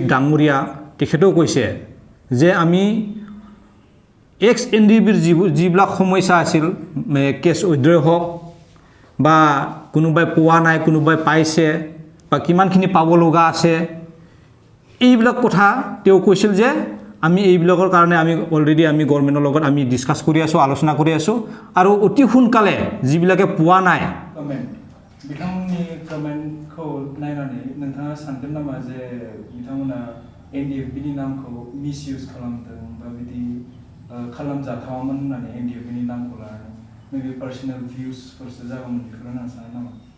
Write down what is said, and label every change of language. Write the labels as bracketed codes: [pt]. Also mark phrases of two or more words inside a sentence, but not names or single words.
[as] ডাঙৰীয়া তেখেতেও কৈছে যে আমি এক্স এনডিবিৰ যিবিলাক সমস্যা আছিল [en] case withdraw [as] হওক বা কোনোবাই পোৱা নাই কোনোবাই পাইছে বা কিমানখিনি পাব লগা আছে এইবিলাক কথা তেওঁ কৈছিল যে আমি এইবিলাকৰ কাৰণে আমি অলৰেডি আমি গভৰ্ণমেণ্টৰ লগত আমি ডিসকাস কৰি আছো আলোচনা কৰি আছো আৰু অতি সোনকালে যিবিলাকে পোৱা নাই [brx] बिथांमोननि कमेन्टखौ नायनानै नोंथाङा सानगोन नामा जे बिथांमोना एनडिएफबिनि नामखौ मिसइउज खालामदों बा बिदि खालामजाथावामोन होननानै एनडिएफबिनि नामखौ लानानै [en] maybe personal views [brx] जागौमोन बेखौनो नों सानो नामा